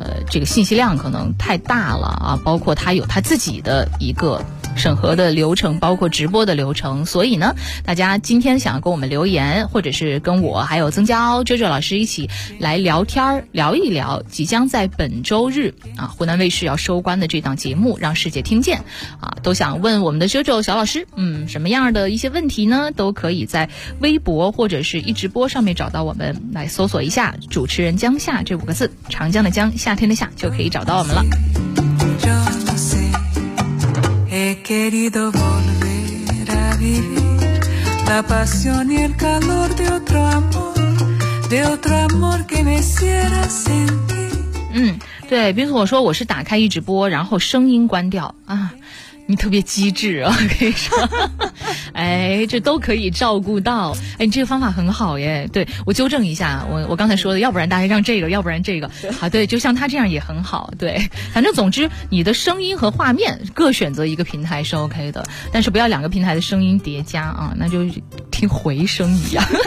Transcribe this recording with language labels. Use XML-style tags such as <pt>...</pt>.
<zh>这个信息量可能太大了啊，包括它有它自己的一个审核的流程，包括直播的流程，所以呢大家今天想要跟我们留言，或者是跟我还有曾娇啾啾老师一起来聊天，聊一聊即将在本周日啊湖南卫视要收官的这档节目让世界听见啊，都想问我们的啾啾小老师什么样的一些问题呢，都可以在微博或者是一直播上面找到我们，来搜索一下主持人江夏这五个字，长江的江，夏天的夏，就可以找到我们了。</zh> <es>He querido volver a vivir la pasión y el calor de otro amor que me hiciera sentir。</es> <zh>对，比如说我是打开一直播，然后声音关掉啊。你特别机智啊，我跟你说。哎，这都可以照顾到。哎，你这个方法很好耶。对，我纠正一下，我刚才说的，要不然大家让这个，要不然这个。啊，对，就像他这样也很好。对，反正总之，你的声音和画面各选择一个平台是 OK 的，但是不要两个平台的声音叠加啊，那就听回声一样。</zh>